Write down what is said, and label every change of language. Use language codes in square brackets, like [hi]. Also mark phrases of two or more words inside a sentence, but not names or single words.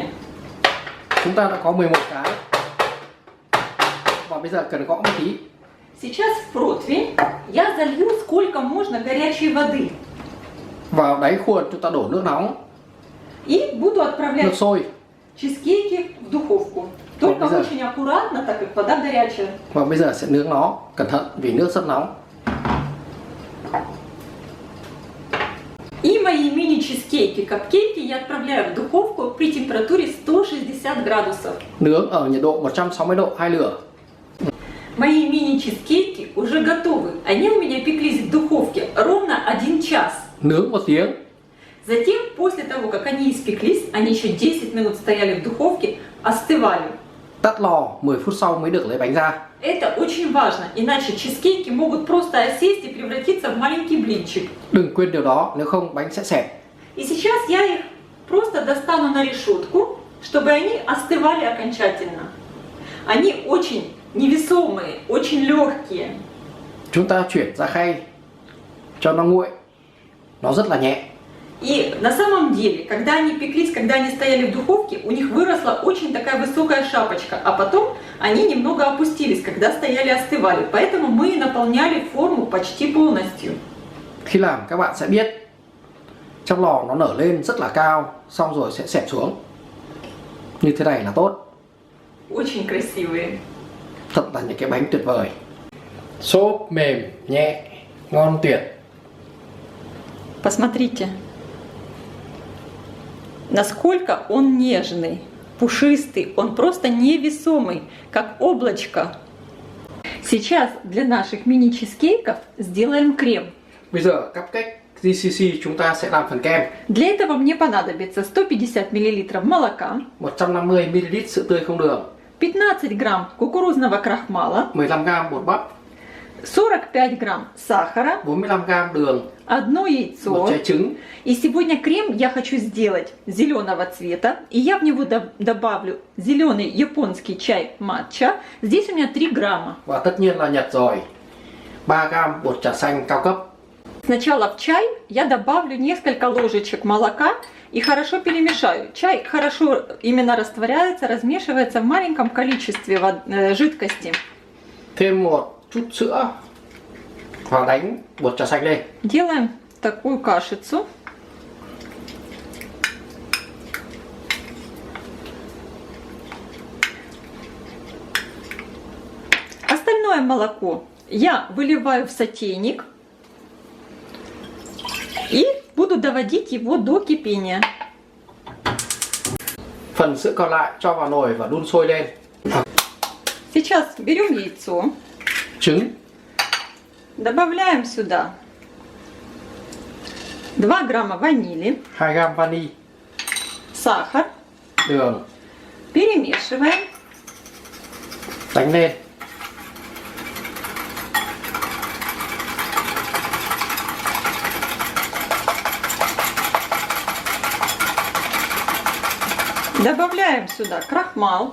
[vi] Chúng ta đã có 11 cái. Và bây giờ cần gõ một tí. [ru] Сейчас в противень я залью сколько можно горячей воды. [vi] Vào đáy khuôn chúng ta đổ nước nóng, [ru] И буду [vi] nước [ru] отправлять [vi] sôi. [ru] чизкейки в духовку. Только [vi] обязательно. [ru] очень аккуратно, так как вода горячая. [vi] Và bây giờ sẽ nướng nó, cẩn thận vì nước rất nóng. [ru] И мои мини-чизкейки, капкейки я отправляю в духовку при температуре 160 градусов. [vi] Nướng ở nhiệt độ 160 độ, 2 lửa. [ru] мои мини-чизкейки уже готовы. Они у меня пеклись в духовке ровно 1 час. [vi] Nướng 1 tiếng. [ru] Затем, после того, как они испеклись, они еще 10 минут стояли в духовке, остывали. [vi] Tắt lò 10 phút sau mới được lấy bánh ra. [ru] Это очень важно, иначе чизкейки могут просто осесть и превратиться в маленький блинчик. [vi] Đừng quên điều đó, nếu không bánh sẽ xẹp. [ru] И сейчас я их просто достану на решетку, чтобы они остывали окончательно. Они очень невесомые, очень легкие. [vi] Chúng ta chuyển ra khay cho nó nguội. Nó rất là nhẹ. [ru] И на самом деле, когда они пеклись, когда они стояли в духовке, у них выросла очень такая высокая шапочка, а потом они немного опустились, когда стояли остывали. Поэтому мы наполняли форму почти полностью. [vi] Khi làm các bạn sẽ biết trong lò nó nở lên rất là cao, xong rồi sẽ xẹp xuống. Như thế này là tốt. [ru] Очень красивые. [vi] Thật là những cái bánh tuyệt vời. Xốp mềm, nhẹ, ngon tuyệt. [ru] Посмотрите, насколько он нежный, пушистый, он просто невесомый, как облачко. Сейчас для наших мини-чизкейков сделаем крем. [vi] Bây giờ cupcake GCC chúng ta sẽ làm phần kem. [ru] Для этого мне понадобится 150 мл молока, [vi] 150 ml sữa tươi không đường, [ru] 15 грамм кукурузного крахмала, [vi] 15 g bột bắp, [ru] 45 грамм сахара, [vi] 45 g đường, [ru] одно [vi] một [ru] яйцо. [vi] trái trứng. [ru] И сегодня крем я хочу сделать зеленого цвета. И я в него добавлю зеленый японский чай матча. Здесь у меня 3 грамма. [vi] Và tất nhiên là Nhật rồi. 3 g bột trà xanh cao cấp. [ru] Сначала в чай я добавлю несколько ложечек молока и хорошо перемешаю. Чай хорошо именно растворяется, размешивается в маленьком количестве жидкости. [vi] Thêm một chút sữa và đánh bột trà xanh lên. [ru] Делаем такую кашицу. Остальное молоко я выливаю в сотейник и буду доводить его до кипения. [vi] Phần sữa còn lại cho vào nồi và đun sôi lên. [ru] Сейчас берем яйцо, [vi] Trứng, [ru] добавляем сюда 2 грамма ванили, [vi] 2 g vani, [ru] сахар, [vi] đường, [ru] перемешиваем. [vi] đánh lên. [ru] Добавляем сюда крахмал